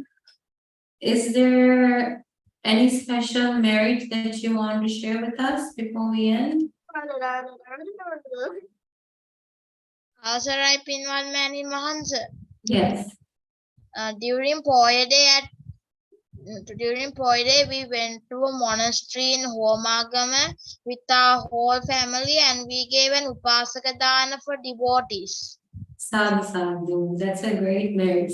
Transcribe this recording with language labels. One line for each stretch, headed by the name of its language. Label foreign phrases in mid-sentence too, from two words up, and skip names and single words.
English: Is there any special merit that you want to share with us before we end?
Sinhala: අවසරයි පින්වත් මෑණින් වහන්ස.
English: Yes. During Poya Day at during Poi Day, we went to a monastery in Homagama with our whole family, and we gave an
Sinhala: උපාසක දාන
English: for devotees.
Sinhala: සාධු, සාධු.
English: That's a great merit.